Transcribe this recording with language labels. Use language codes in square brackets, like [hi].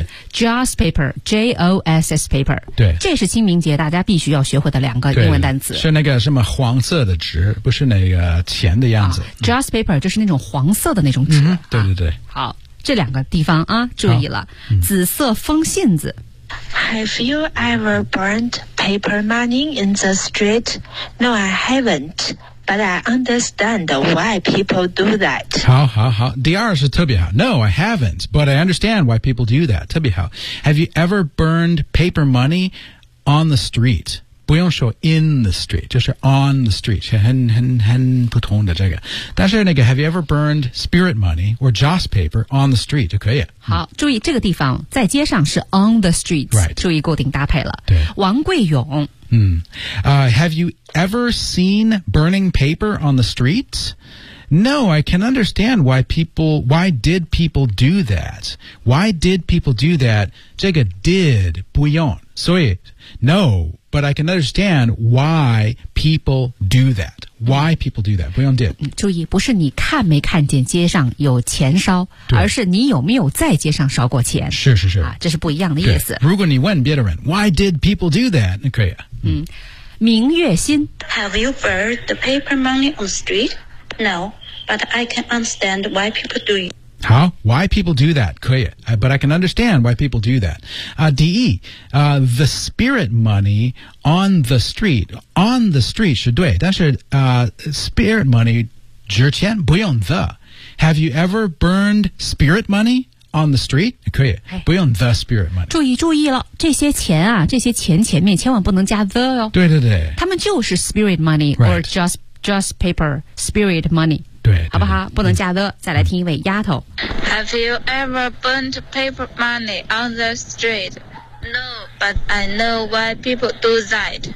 [en] 嗯、，joss paper， J O S S paper。 [zh] 对，这是清明节大家必须要学会的两个英文单词。是那个什么黄色的纸，不是那个。钱的样子、啊、，joss paper 就是那种黄色的那种纸、嗯。对对对、啊。好，这两个地方啊，注意了，嗯、紫色风信子。 [en] Have you ever burned paper money in the street? No, I haven't, but I understand why people do that. [zh] 好好好，第二是特别好。 [en] No, I haven't, but I understand why people do that. [zh] 特别好。 [en] Have you ever burned paper money on the street? [zh] 不用说 [en] in the street, [zh] 就是 [en] on the street, [zh] 是很普通的这个。但是那个 [en] have you ever burned spirit money or joss paper on the street [zh] 就可以。好，注意这个地方在街上是 [en] on the street,、 right. [zh] 注意固定搭配了。对。王贵勇。嗯。 [en] Have you ever seen burning paper on the streets? No, I can understand why did people do that? Why did people do that? [zh] 这个 did 不用，所以 [en] no, but I can understand why people do that. Why people do that? [zh] 不用 did. 注意，不是你看没看见街上有钱烧，而是你有没有在街上烧过钱。是是是，啊，这是不一样的意思。如果你问别人 [en] why did people do that, [zh] 那可以啊。嗯，明月心。 [en] Have you burned the paper money on the street? No, but I can understand why people do it. How? Why people do that? [zh] 可以 [en] But I can understand why people do that. The spirit money on the street. On the street [zh] 是对但是、 [en] spirit money [zh] 纸钱不用 [en] the. Have you ever burned spirit money? On the street [zh] 可以、哎、 [en] 不用 the spirit money [zh] 注意了这些钱啊这些钱前面千万不能加 the 哦对对对他们就是 spirit money、 [en] right. or just paper spirit money [zh] 对好不好不能加 the、嗯、再来听一位丫头 [en] Have you ever burned paper money on the street? No, but I know why people do that